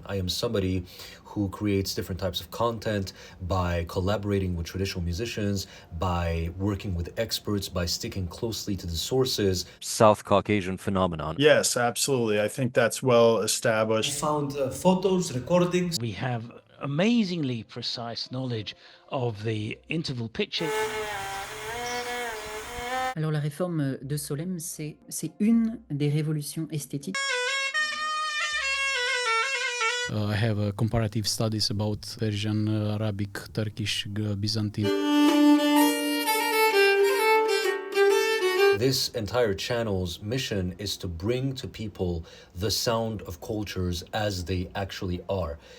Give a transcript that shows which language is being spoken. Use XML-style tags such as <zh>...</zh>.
<en>I am somebody who creates different types of content by collaborating with traditional musicians, by working with experts, by sticking closely to the sources. South Caucasian phenomenon. Yes, absolutely. I think that's well established. Found photos, recordings. We have amazingly precise knowledge of the interval pitching.</en> <fr>Alors la réforme de Solem, c'est une des révolutions esthétiques.</fr> <en>I have comparative studies about Persian, Arabic, Turkish, Byzantine. This entire channel's mission is to bring to people the sound of cultures as they actually are.</en>